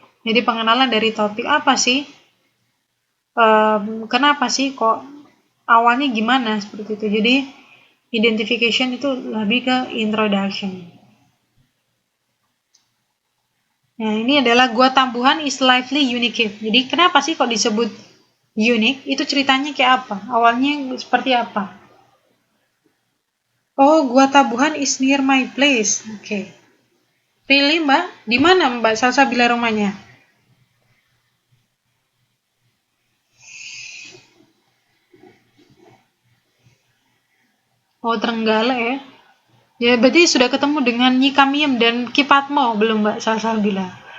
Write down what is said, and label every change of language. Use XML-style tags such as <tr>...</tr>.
<id>Jadi pengenalan dari topik apa sih, kenapa sih, kok awalnya gimana, seperti itu. Jadi identification itu lebih ke introduction. Nah, ini adalah Gua Tambuhan</id> <en>is slightly unique.</en> <id>Jadi kenapa sih kok disebut unik? Itu ceritanya kayak apa? Awalnya seperti apa?</id> <en>Oh, Gua Tabuhan is near my place.</en> <id>Oke.</id> <en>Really,</en> <id>Mbak? Di mana Mbak Salsabila rumahnya? Oh, Trenggalek ya. Ya, berarti sudah ketemu dengan Nyi Kamiem dan Ki Patmo belum Mbak Salsabila?</id>